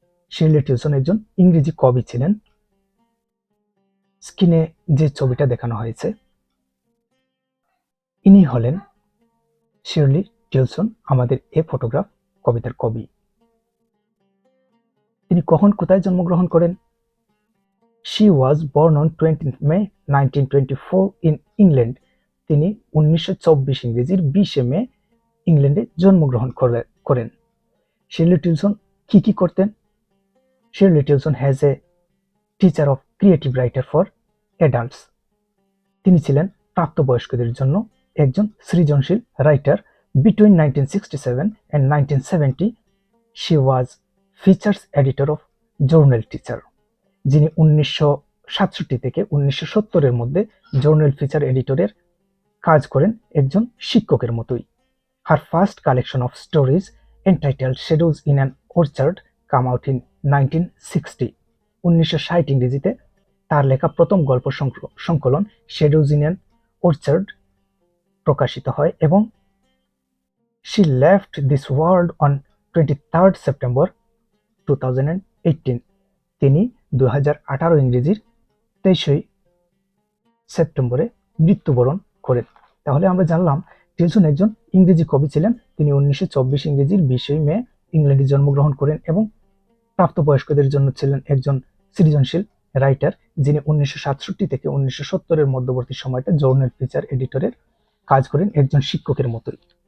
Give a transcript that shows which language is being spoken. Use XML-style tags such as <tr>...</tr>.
<bn>শিরলি টিউসন একজন ইংরেজি কবি ছিলেন। স্ক্রিনে যে ছবিটা দেখানো হয়েছে ইনি হলেন শিরলি টিউসন, আমাদের এ ফটোগ্রাফ কবিতার কবি। তিনি কখন কোথায় জন্মগ্রহণ করেন?</bn> <en>She was born on 20th May 1924 in England.</en> <bn>তিনি 1924 ইংরেজির 20 মে ইংল্যান্ডে জন্মগ্রহণ করেন। শিরলি টিউসন কি করতেন?</bn> <en>Shirley Tuson has a teacher of creative writer for adults.</en> <bn>তিনি ছিলেন প্রাপ্তবয়স্কদের জন্য একজন সৃজনশীল writer.</bn> <en>Between 1967 and 1970 she was features editor of journal teacher.</en> <bn>যিনি 1967 থেকে 1970 এর মধ্যে জার্নাল ফিচার এডিটরের কাজ করেন একজন শিক্ষকের মতোই।</bn> <en>Her first collection of stories entitled Shadows in an Orchard come out in 1960.</en> <bn>1960 ইংরেজিতে তার লেখা প্রথম গল্প সংকলন Shadows in an Orchard প্রকাশিত হয় এবং</bn> <en>she left this world on 23rd September 2018.</en> <bn>তিনি 2018 ইংরেজির 23 সেপ্টেম্বরে মৃত্যুবরণ করেন। তাহলে আমরা জানলাম টিউসন একজন ইংরেজি কবি ছিলেন। তিনি 1924 ইংরেজির 20 মে ইংল্যান্ডে জন্মগ্রহণ করেন এবং প্রাপ্তবয়স্কদের জন্য ছিলেন একজন সৃজনশীল রাইটার, যিনি 1967 থেকে 1970 এর মধ্যবর্তী সময়টা জার্নাল ফিচার এডিটরের কাজ করেন একজন শিক্ষকের মতোই।</bn>